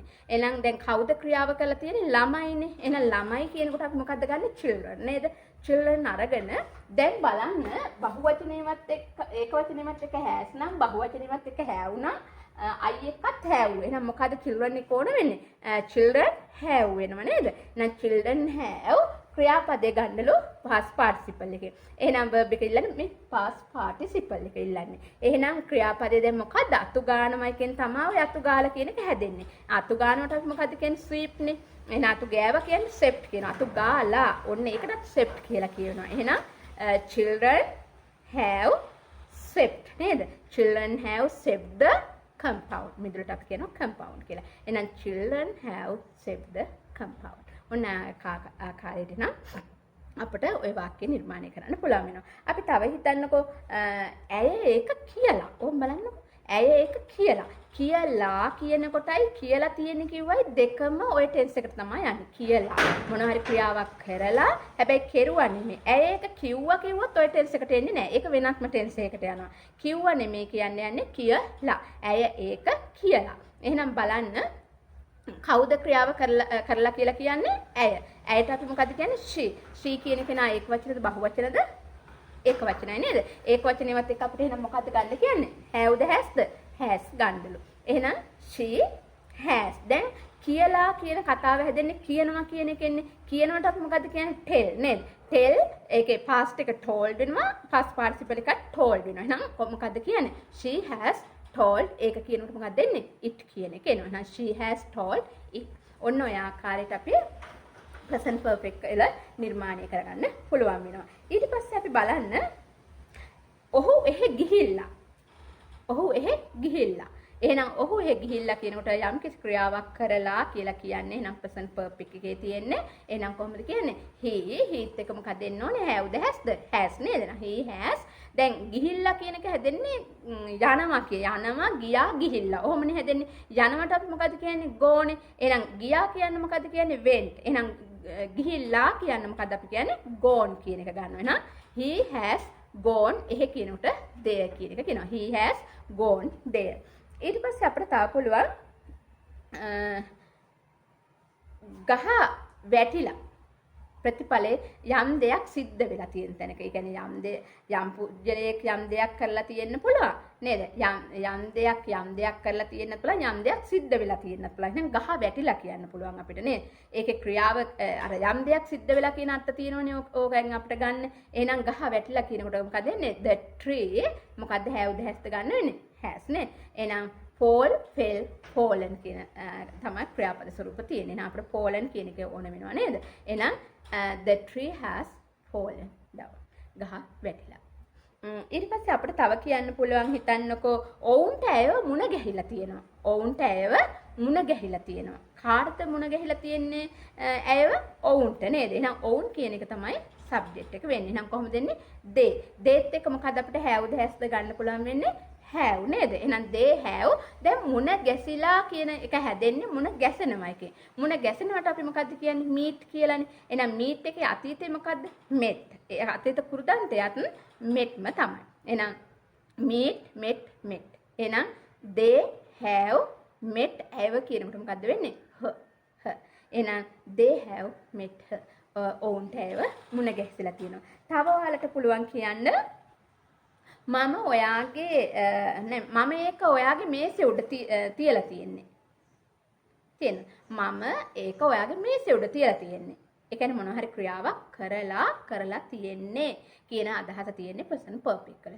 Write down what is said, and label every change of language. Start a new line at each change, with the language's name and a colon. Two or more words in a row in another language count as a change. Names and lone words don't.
Sinhala: එහෙනම් දැන් කවුද ක්‍රියාව කරලා තියෙන්නේ? ළමයිනේ. එහෙනම් ළමයි කියනකොට අපි මොකද්ද ගන්නෙ? children නේද? children අරගෙන දැන් බලන්න බහුවචනේවත් එක්ක ඒකවචනේවත් එක්ක has නම් බහුවචනේවත් එක්ක have නම් I එකත් have. එහෙනම් මොකද්ද children එක ඕන වෙන්නේ?
English: children have
Sinhala: වෙනව නේද? එහෙනම්
English: children have
Sinhala: ක්‍රියාපදේ ගන්නලු
English: past participle
Sinhala: එකේ. එහෙනම් verb එක ඉල්ලන්නේ මේ
English: past participle
Sinhala: එක ඉල්ලන්නේ. එහෙනම් ක්‍රියාපදේ දැන් මොකද්ද? අතු ගානමයි කියන තමයි ඔය අතු ගාලා කියන එක හැදෙන්නේ. අතු ගානවට අපි මොකද්ද කියන්නේ? sweep නේ. එහෙනම් අතු ගෑවා කියන්නේ swept කියනවා. අතු ගාලා ඔන්න ඒකටත් swept කියලා කියනවා. එහෙනම්
English: children have swept
Sinhala: නේද?
English: children have swept the compound.
Sinhala: මිදුලට අපි කියනවා compound කියලා. එහෙනම්
English: children have swept the compound.
Sinhala: ඔන්න ආකාරයට නම් අපිට ওই වාක්‍ය නිර්මාණය කරන්න පුළුවන් වෙනවා. අපි තව හිතන්නකෝ ඇය ඒක කියලා. ඕම් බලන්නකෝ. ඇය ඒක කියලා. කියලා කියන කොටයි කියලා තියෙන කිව්වයි දෙකම ওই ටෙන්ස් එකට තමයි යන්නේ. කියලා මොනවා හරි ක්‍රියාවක් කරලා හැබැයි කෙරුවා නෙමෙයි. ඇය ඒක කිව්වා කිව්වොත් ওই ටෙන්ස් එකට එන්නේ නැහැ. ඒක වෙනත්ම ටෙන්ස් එකකට යනවා. කිව්වා නෙමෙයි කියන්නේ කියලා. ඇය ඒක කියලා. එහෙනම් බලන්න කවුද ක්‍රියාව කරලා කියලා කියන්නේ ඇය. ඇයට අපි මොකද කියන්නේ she. she කියන කෙනා ඒක වචනද බහු වචනද? ඒක වචනයි නේද? ඒක වචනේවත් එක්ක අපිට එහෙනම් මොකද්ද ගන්න කියන්නේ?
English: have the hasද? has
Sinhala: ගන්නලු. එහෙනම්
English: she has.
Sinhala: දැන් කියලා කියන කතාව හැදෙන්නේ කියනවා කියන එකෙන්නේ. කියනවට අපි මොකද්ද කියන්නේ? tell නේද? tell ඒකේ past එක told වෙනවා.
English: past participle
Sinhala: එක told වෙනවා. එහෙනම් මොකද්ද කියන්නේ?
English: she has told
Sinhala: ඒක කියනකොට මොකක්ද දෙන්නේ?
English: it
Sinhala: කියන එක එනවා. එහෙනම්
English: she has told it.
Sinhala: ඔන්න ඔය ආකාරයට අපි
English: present perfect
Sinhala: එක නිර්මාණය කරගන්න පුළුවන් වෙනවා. ඊට පස්සේ අපි බලන්න ඔහු එහෙ ගිහිල්ලා. ඔහු එහෙ ගිහිල්ලා. එහෙනම් ඔහු එහෙ ගිහිල්ලා කියනකොට යම් කිසි ක්‍රියාවක් කරලා කියලා කියන්නේ. එහෙනම්
English: present perfect
Sinhala: එකේ තියෙන්නේ. එහෙනම් කොහොමද කියන්නේ? he heත් එක මොකක්ද දෙන්න ඕනේ?
English: have the hasද? has
Sinhala: නේද? එහෙනම්
English: he has.
Sinhala: දැන් ගිහිල්ලා කියන එක හැදෙන්නේ යනවා යනවා ගියා ගිහිල්ලා. ඔහොමනේ හැදෙන්නේ. යනවට අපි මොකද කියන්නේ? ගෝනේ. එහෙනම් ගියා කියන්නේ මොකද කියන්නේ? went. එහෙනම් ගිහිල්ලා කියන්නේ මොකද අපි කියන්නේ? gone කියන එක ගන්නවා. එහෙනම්
English: he has gone
Sinhala: එහෙ කියනකොට there කියන එක කියනවා.
English: he has gone there.
Sinhala: ඊට පස්සේ අපිට තා පුළුවන් ගහ වැටිලා ප්‍රතිඵලයේ යම් දෙයක් සිද්ධ වෙලා තියෙන තැනක. ඒ කියන්නේ යම් පුජ්‍යලයක් යම් දෙයක් කරලා තියෙන්න පුළුවන් නේද? යම් දෙයක් කරලා තියෙන්න පුළුවන්. යම් දෙයක් සිද්ධ වෙලා තියෙන්න පුළුවන්. එහෙනම් ගහ වැටිලා කියන්න පුළුවන් අපිට නේද? ඒකේ ක්‍රියාව අර යම් දෙයක් සිද්ධ වෙලා කියන අර්ථ තියෙනවනේ ඕකෙන් අපිට ගන්න. එහෙනම් ගහ වැටිලා කියනකොට මොකද වෙන්නේ?
English: the tree මොකද්ද have the has
Sinhala: ගන්න වෙන්නේ?
English: has නේ.
Sinhala: එහෙනම්
English: fall fell fallen
Sinhala: කියන තමයි ක්‍රියාපද ස්වරූප තියෙන්නේ. එහෙනම් අපිට fallen කියන එක ඕන වෙනවා නේද? එහෙනම්
English: the tree has fallen down.
Sinhala: ගහ වැටිලා. ඊට පස්සේ අපිට තව කියන්න පුළුවන් හිතන්නකෝ ඔවුන්ට ඇයව මුණ ගැහිලා තියෙනවා. ඔවුන්ට ඇයව මුණ ගැහිලා තියෙනවා. කාටද මුණ ගැහිලා තියෙන්නේ? ඇයව ඔවුන්ට නේද? එහෙනම් ඔවුන් කියන එක තමයි subject එක වෙන්නේ. එහෙනම් කොහොමද දෙන්නේ? they. theyත් එක්ක මොකද අපිට
English: have the hasද
Sinhala: ගන්න පුළුවන් වෙන්නේ? have නේද? එහෙනම්
English: they have.
Sinhala: දැන් මුණ ගැසිලා කියන එක හැදෙන්නේ මුණ ගැසෙනවා එකේ. මුණ ගැසෙනවට අපි මොකද්ද කියන්නේ? meet කියලානේ. එහෙනම් meet එකේ අතීතේ මොකද්ද? met. ඒ අතීත කෘදාන්තයත් metම තමයි. එහෙනම්
English: meet met.
Sinhala: එහෙනම්
English: they have met have
Sinhala: කියනකොට මොකද්ද වෙන්නේ?
English: her. එහෙනම් they have met her.
Sinhala: ඔවුන්ට have මුණ ගැසිලා තියෙනවා. තව ඔයාලට පුළුවන් කියන්න මම ඒක ඔයාගේ මේසේ උඩ තියලා තියෙන්නේ. මම ඒක ඔයාගේ මේසේ උඩ තියලා තියෙන්නේ. ඒ කියන්නේ මොනවා හරි ක්‍රියාවක් කරලා තියෙන්නේ කියන අදහස තියෙන්නේ
English: present perfect
Sinhala: වල.